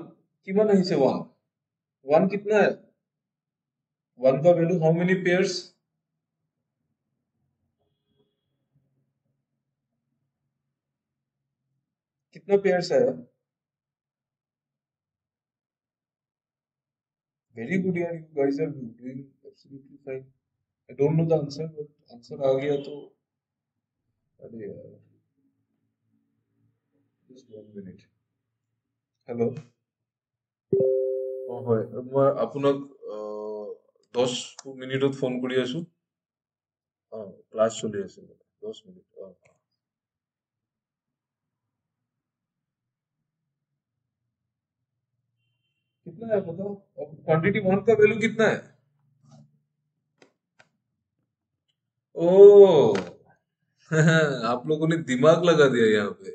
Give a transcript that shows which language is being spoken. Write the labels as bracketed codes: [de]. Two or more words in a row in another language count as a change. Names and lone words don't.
[hi] किमान है से वन, वन कितना है? वन का वैल्यू [en] how many pairs? [hi] कितना पेयर्स आया? [en] very good यार, you guys are doing absolutely fine। I don't know the answer, but answer [hi] आ गया तो अरे यार, [en] just one minute. [as] हेलो। হয় মই আপোনাক 10 মিনিটত ফোন কৰি আছো। ক্লাছ চলি আছে, 10 মিনিট। [hi] कितना है बताओ? क्वांटिटी वन का वैल्यू कितना है? ओ आप लोगों ने दिमाग लगा दिया यहाँ पे।